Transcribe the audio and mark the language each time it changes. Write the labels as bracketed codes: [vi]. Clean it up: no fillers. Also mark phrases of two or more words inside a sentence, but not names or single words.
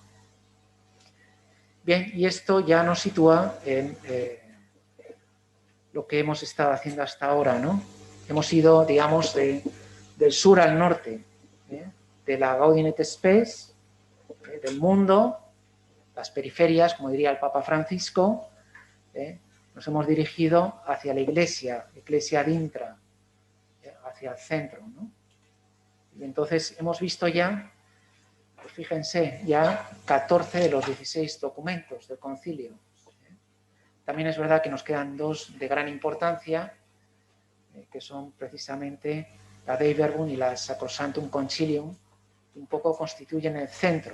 [es] Bien, y esto ya nos sitúa en lo que hemos estado haciendo hasta ahora, ¿no? Hemos ido, digamos, del sur al norte, de la Gaudium et Spes, del mundo, las periferias, como diría el Papa Francisco, nos hemos dirigido hacia la Iglesia [la] ad intra, [es] hacia el centro, ¿no? Y entonces hemos visto ya, pues fíjense, ya 14 de los 16 documentos del concilio. También es verdad que nos quedan dos de gran importancia, que son precisamente la Dei Verbum y la Sacrosanctum Concilium, que un poco constituyen el centro.